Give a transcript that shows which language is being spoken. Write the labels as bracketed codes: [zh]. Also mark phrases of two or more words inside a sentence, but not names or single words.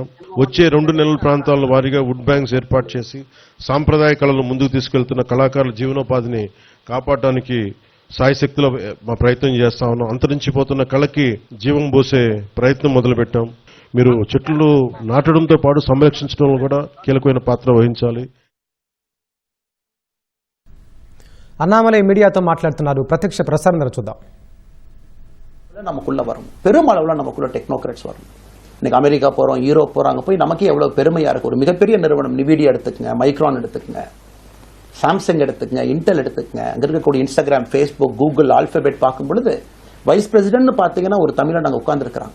[te] వచ్చే 2 నెలల ప్రాంతాల వారీగా [en] wood banks [te] ఏర్పాటు చేసి సాంప్రదాయ కళలను ముందుకు తీసుకెళ్తున్న కళాకారుల జీవనోపాధిని కాపాడటానికి సాయశక్తిలో మా ప్రయత్నం చేస్తా ఉన్నాం. అంతరించిపోతున్న కళకి జీవం పోసే ప్రయత్నం మొదలుపెట్టాం. మీరు చెట్లు నాటడంతో పాటు సంరక్షించడంలో కూడా కీలకమైన పాత్ర వహించాలి. அண்ணாமலை மீடியாతో మాట్లాడుతున్నారు. ప్రత్యక్ష ప్రసారం చూద్దాం. [ta] நமக்குள்ள வரும் பெருமளவுல நமக்குள்ள டெக்னோக்ராட்ஸ் வரும். இன்னைக்கு அமெரிக்கா போறோம், யூரோப் போறோம், அங்க போய் நமக்கே எவ்வளவு பெருமையா இருக்கு. ஒரு மிகப்பெரிய நிறுவனம் நிவிடியா எடுத்துக்கங்க, மைக்ரான் எடுத்துக்கங்க, சாம்சங் எடுத்துக்கங்க, இன்டெல் எடுத்துக்கங்க, அங்க இருக்கக்கூடிய இன்ஸ்டாகிராம், ஃபேஸ்புக், கூகுள், ஆல்பபெட் பார்க்கும் பொழுது [en] vice president [ta] பாத்தீங்கன்னா ஒரு தமிழன் அங்க உட்கார்ந்துருக்கிறான்.